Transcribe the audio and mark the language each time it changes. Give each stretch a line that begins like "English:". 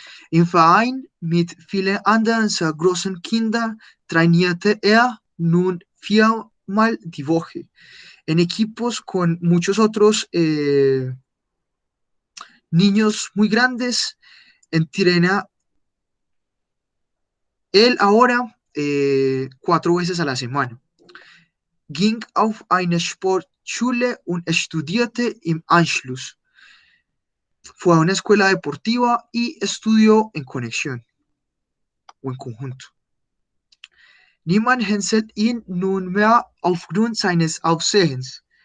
German: Im Verein mit vielen anderen sehr großen Kindern trainierte nun 4-mal die Woche.
Spanish: En equipos con muchos otros niños muy grandes, entrena él ahora 4 veces a la semana.
German: Ging auf eine Sportschule und studierte im Anschluss.
Spanish: Fue a una escuela deportiva y estudió en conexión o en conjunto.
German: Niemand hänselt ihn nunmehr aufgrund seines Aussehens.